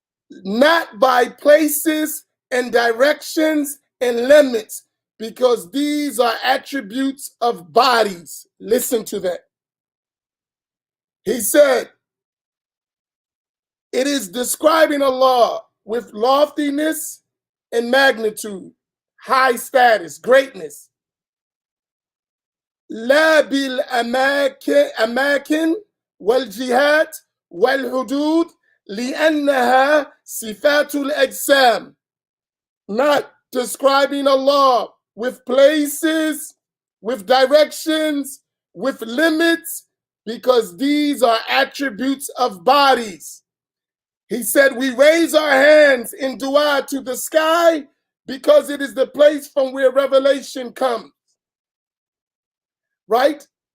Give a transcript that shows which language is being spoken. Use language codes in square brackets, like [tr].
[en] not by places and directions and limits, because these are attributes of bodies. Listen to that. He said, it is describing Allah with loftiness and magnitude, high status, greatness. [ar] لا بالأماكن والجهات والحدود لأنها صفات الأجسام. [en] Not describing Allah with places, with directions, with limits, because these are attributes of bodies. He said, we raise our hands in dua to the sky because it is the place from where revelation comes. Right?